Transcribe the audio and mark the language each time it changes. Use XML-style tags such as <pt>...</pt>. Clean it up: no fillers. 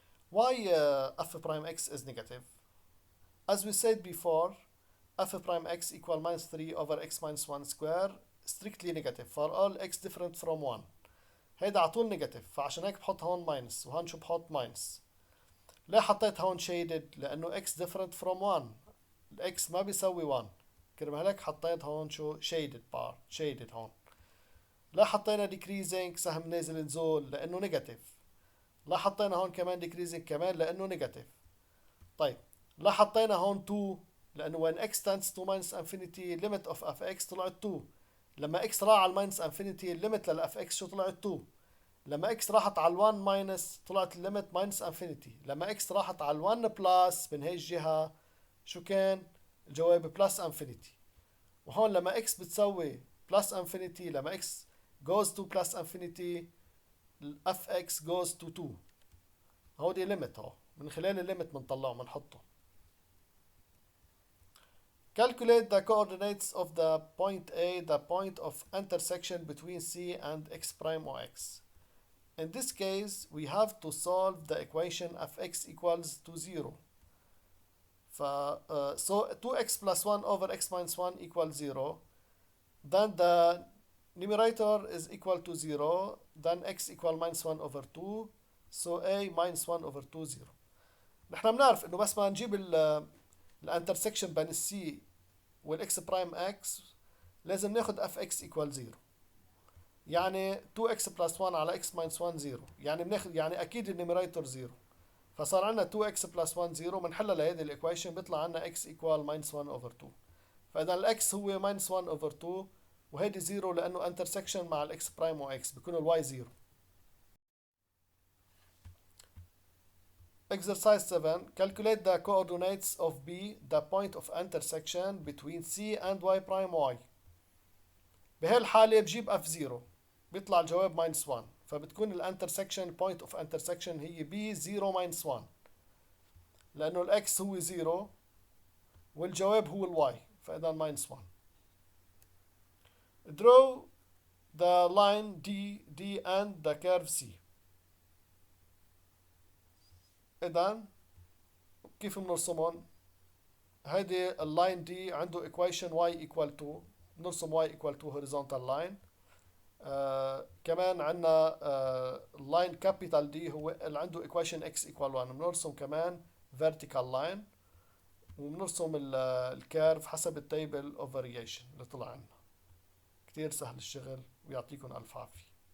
<en>Why f prime x is negative? As we said before, f prime x equal minus 3 over x minus 1 square strictly negative for all x different from 1.</en> <ar>هيدا على طول نيجاتيف، فعشان هيك بحط هون ماينس وهون شو بحط ماينس. ليه حطيت هون shaded؟ لأنه</ar> <en>x different from 1.</en> <ar>الx ما بيساوي 1، كرمال هيك حطيت هون شو shaded bar shaded هون. لا حطينا decreasing سهم نازل نزول لأنه نيجاتيف. لا حطينا هون كمان decreasing كمان لأنه نيجاتيف. طيب لا حطينا هون 2 لأنه</ar> <en>when x tends to minus infinity limit of fx</en> <ar>طلعت 2. لما اكس راح على الماينس انفينيتي الليمت للاف اكس شو طلعت 2. لما اكس راحت على ال1 ماينس طلعت الليمت ماينس انفينيتي. لما اكس راحت على ال1 بلس من هي الجهة شو كان الجواب بلس انفينيتي. وهون لما اكس بتسوي بلس انفينيتي لما اكس</ar> <en>goes to plus infinity</en> <ar>اف اكس</ar> <en>goes to 2.</en> <ar>هودي ليميت اهو من خلال الليميت بنطلعه بنحطه.</ar> <en>Calculate the coordinates of the point A, the point of intersection between C and x prime or x. In this case, we have to solve the equation fx equals to 0. So 2x plus 1 over x minus 1 equals 0. Then the numerator is equal to 0. Then x equal minus 1 over 2. So a minus 1 over 2 0.</en> <ar>نحن بنعرف انه بس ما نجيب الانترسكشن بين السي والاكس برايم اكس لازم ناخد اف اكس ايكوال 0. يعني 2 اكس بلس 1 على اكس ماينس 1 0. يعني بناخد يعني اكيد النيميريتور 0. فصار عندنا 2 اكس بلس 1 0. بنحلها لهيدي الايكويشن بيطلع عندنا اكس ايكوال ماينس 1 اوفر 2. فاذا الاكس هو ماينس 1 اوفر 2 وهيدي 0 لانه انترسكشن مع الاكس برايم واكس بيكون الواي 0.</ar> <en>Exercise 7. Calculate the coordinates of B, the point of intersection between C and y prime y.</en> <ar>بهالحالة بجيب F0 بيطلع الجواب</ar> <en>minus 1.</en> <ar>فبتكون الانترسكشن</ar> <en>point of intersection</en> <ar>هي B 0</ar> <en>minus 1</en> <ar>لأنه الإكس هو 0 والجواب هو الواي فإذا minus 1.</ar> <en>Draw the line D and the curve C.</en> <ar>إذا كيف بنرسمهم؟ هيدي اللاين دي عنده equation</ar> <en>y equal to</en> <ar>بنرسم y equal to</ar> <en>horizontal line.</en> <ar>كمان عندنا اللاين كابيتال دي هو اللي عنده equation</ar> <en>x equal 1.</en> <ar>بنرسم كمان</ar> <en>vertical line</en> <ar>وبنرسم الكيرف حسب التيبل</ar> <en>of variation</en> <ar>اللي طلع عنا. كتير سهل الشغل ويعطيكم ألف عافية.</ar>